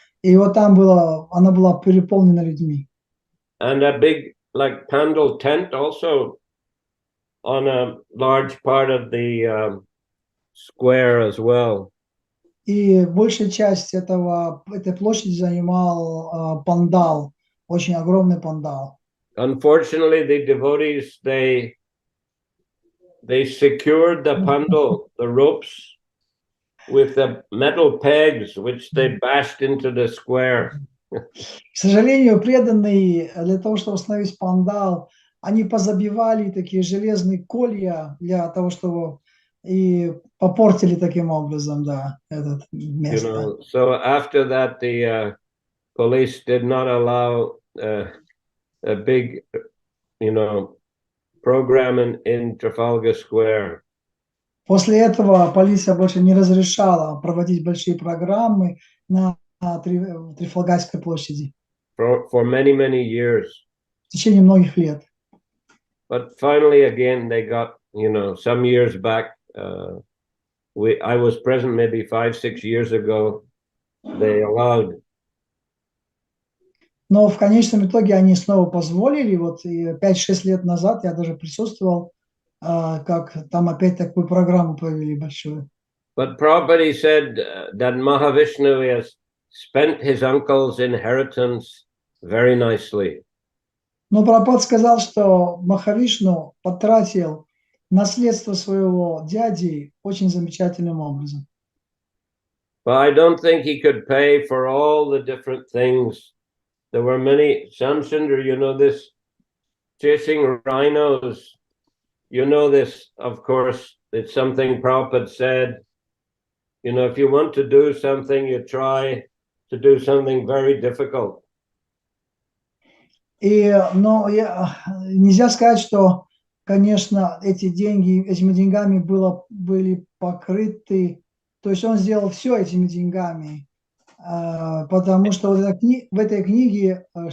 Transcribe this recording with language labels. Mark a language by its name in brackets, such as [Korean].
[Russian] И вот там она была переполнена людьми. [English] And a big, like, pandal tent also on a large part of the square as well. [Russian] И большая часть этой площади занимал пандал, очень огромный пандал. [English] Unfortunately, the devotees, they secured the pandal, the ropes, with the metal pegs, which they bashed into the square. [Russian] К сожалению, преданные для того, чтобы установить пандал, они позабивали такие железные колья для того, чтобы и попортили таким образом, да, это место. [English] You know, so after that, the police did not allow a big, you know, program in Trafalgar Square. [Russian] После этого полиция больше не разрешала проводить большие программы на Трафальгарской площади. [English] For many years. [Russian] В течение многих лет. [English] But finally, again, they got, some years back, I was present maybe 5-6 years ago, they allowed. [Russian] Но в конечном итоге они снова позволили. Вот 5-6 лет назад я даже присутствовал, как там опять такую программу провели большую. [English] But Prabhupada said that Mahavishnu has spent his uncle's inheritance very nicely. [Russian] Но Прабхупада сказал, что Махавишну потратил наследство своего дяди очень замечательным образом. [English] But I don't think he could pay for all the different things. There were many, Shamsundar, this chasing rhinos, this, of course, it's something Prabhupada said. If you want to do something, you try to do something very difficult. [Russian] Но нельзя сказать, что, конечно, этими деньгами были покрыты, то есть он сделал все этими деньгами, потому что в этой книге